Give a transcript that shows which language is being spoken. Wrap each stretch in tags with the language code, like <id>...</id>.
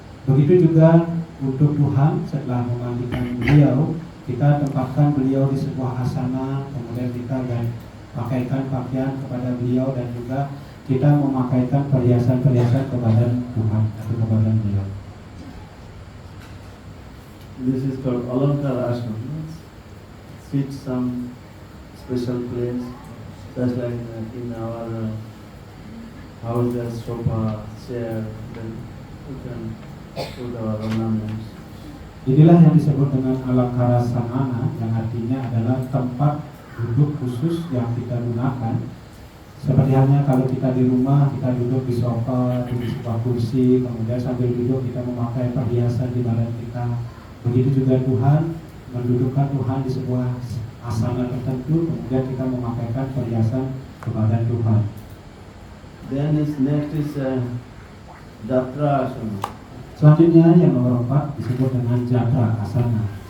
<id>Begitu juga untuk Tuhan, setelah memandikan beliau, kita tempatkan beliau di sebuah asana, kemudian kita pakaikan pakaian kepada beliau dan juga kita memakaikan perhiasan-perhiasan kepada Tuhan atau kepada beliau.</id> <en>This is called Alankara Asana. Sit some special place, just like in our house there's sofa, chair, then you can put our ornaments.</en> <id>Inilah yang disebut dengan Alankara Sanana, yang artinya adalah tempat duduk khusus yang kita gunakan. Seperti halnya kalau kita di rumah, kita duduk di sofa, di sebuah kursi, kemudian sambil duduk kita memakai perhiasan di badan kita. Begitu juga Tuhan, mendudukkan Tuhan di sebuah asana tertentu, kemudian kita memakaikan perhiasan ke badan Tuhan.</id> <en>Then next is Jatra Asana.</en> <id>Selanjutnya yang nomor 4 disebut dengan Jatra Asana.</id>